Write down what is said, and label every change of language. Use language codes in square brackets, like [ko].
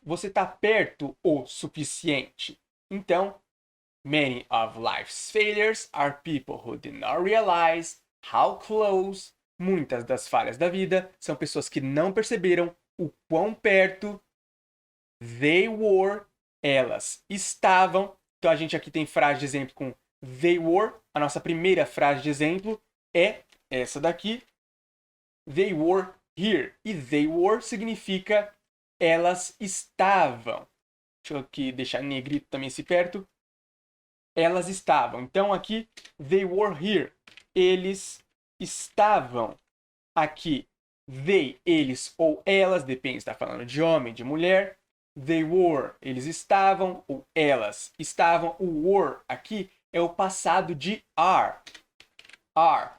[pt] Você está perto o suficiente. Então, [en] many of life's failures are people who did not realize how close [pt] Muitas das falhas da vida são pessoas que não perceberam o quão perto [en] they were, [pt] elas estavam. Então a gente aqui tem frase de exemplo com [en] they were. [pt] A nossa primeira frase de exemplo é essa daqui. [en] They were here. [pt] E [en] they were [pt] significa elas estavam. Deixa eu aqui deixar negrito também esse perto. Elas estavam. Então aqui, [en] they were here. [pt] Eles estavam aqui. They, eles ou elas, depende se está falando de homem, de mulher. [en] They were, [pt] eles estavam ou elas estavam. O were aqui é o passado de are. Are.